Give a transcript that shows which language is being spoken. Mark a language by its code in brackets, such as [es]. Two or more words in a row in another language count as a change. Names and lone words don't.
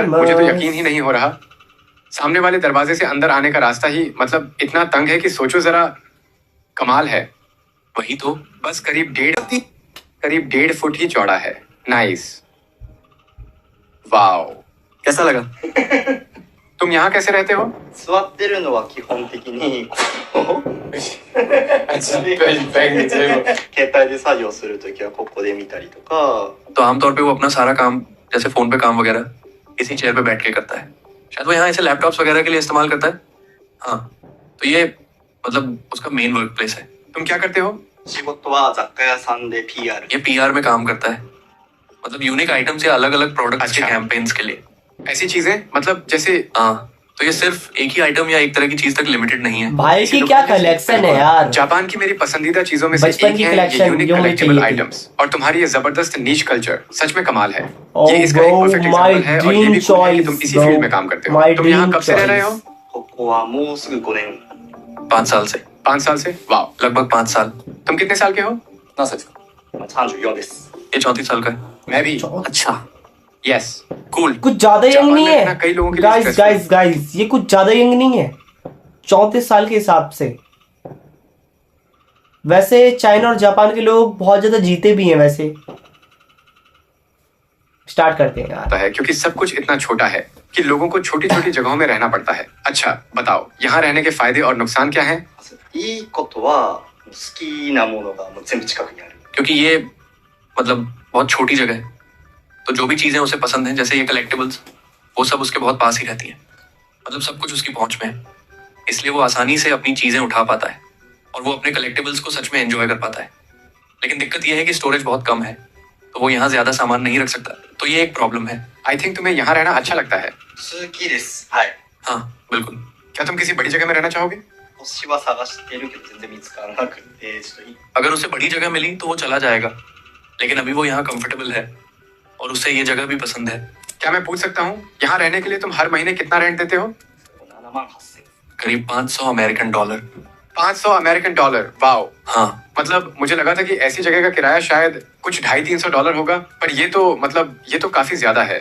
[hi] मुझे तो यकीन ही नहीं हो रहा। सामने वाले दरवाजे से अंदर आने का रास्ता ही मतलब इतना तंग है कि सोचो जरा। कमाल है। वही तो, बस करीब 1.5 फुट ही चौड़ा है। [en] Nice. Wow, [hi] कैसा लगा? तुम यहाँ कैसे रहते हो? [ja] 座ってるのは基本的にこう携帯で作業するときはここで見たりとか [hi] तो आमतौर पे वो अपना सारा काम जैसे फोन पे काम वगैरह इसी चेयर पे बैठ के करता है। शायद वो यहाँ ऐसे लैपटॉप्स वगैरह के लिए इस्तेमाल करता है। हाँ, तो ये मतलब उसका [en] main work place [hi] है। तुम क्या करते हो? [ja] 仕事は雑貨屋さんで PR [hi] ये पीआर में काम करता है। मतलब [en] unique items [hi] या अलग अलग प्रोडक्ट्स के अच्छा। कैंपेन्स के लिए। ऐसी चीजें मतलब जैसे हाँ, तो ये सिर्फ एक ही आइटम या एक तरह की चीज तक लिमिटेड नहीं है। भाई की क्या कलेक्शन है यार। जापान की मेरी पसंदीदा चीजों में से बचपन एक की है collection ये यूनिक जो मुझे कलेक्टिबल चाहिए थी। आइटम्स। और तुम्हारी ये जबरदस्त [en] niche culture [hi] सच में कमाल है। [en] Oh, [hi] ये इसका एक [en] bro, [hi] परफेक्ट [en] my [hi] एग्जांपल है। और ये भी [en] dream [hi] cool है कि [en] choice, [hi] तुम इसी [en] bro. [hi] फील्ड में काम करते हो। [en] My [hi] तुम यहाँ [en] dream [hi] कब से रह रहे हो? [en] choice. [ja] ここはもうすぐ5年 [hi] 5 साल से। 5 साल से? वाह। लगभग 5 साल। तुम कितने साल के हो? [ja] 何歳ですか34です [hi] ये 34 साल का है। मैं भी। अच्छा, यस। कूल। कुछ ज्यादा यंग जापान नहीं में रहना है कई लोगों के लिए गाइस stressful [en] guys guys, [hi] ये कुछ ज्यादा यंग नहीं है 34 साल के हिसाब से। वैसे चाइना और जापान के लोग बहुत ज्यादा जीते भी हैं। वैसे स्टार्ट करते हैं यार। होता है क्योंकि सब कुछ इतना छोटा है कि लोगों को छोटी छोटी जगहों में रहना पड़ता है। अच्छा बताओ, यहाँ रहने के फायदे और नुकसान क्या हैं? [ja] いいことは好きなものがもう全部近くにある [hi] क्योंकि ये मतलब बहुत छोटी जगह है, तो जो भी चीजें उसे पसंद हैं जैसे ये कलेक्टिबल्स, वो सब उसके बहुत पास ही रहती हैं। मतलब सब कुछ उसकी पहुंच में है, इसलिए वो आसानी से अपनी चीजें उठा पाता है और वो अपने कलेक्टिबल्स को सच में एंजॉय कर पाता है। लेकिन दिक्कत यह है कि स्टोरेज बहुत कम है, तो वो यहाँ ज्यादा सामान नहीं रख सकता। तो ये एक प्रॉब्लम है। [en] I think [hi] तुम्हें यहाँ रहना अच्छा लगता है। [ja] 好きですはい [hi] हाँ बिल्कुल। क्या तुम किसी बड़ी जगह में रहना चाहोगे? [ja] 星は探してるけど全然見つからなくてちょっとい [hi] अगर उसे बड़ी जगह मिली तो वो चला जाएगा, लेकिन अभी वो यहाँ कंफर्टेबल है और उसे ये जगह भी पसंद है। क्या मैं पूछ सकता हूँ यहाँ रहने के लिए तुम हर महीने कितना रेंट देते हो? [ja] 7万8000 [hi] करीब $500 $500 [en] American. Wow. [hi] हाँ, मतलब मुझे लगा था कि ऐसी जगह का किराया शायद कुछ $250-300 होगा, पर ये तो मतलब ये तो काफी ज्यादा है।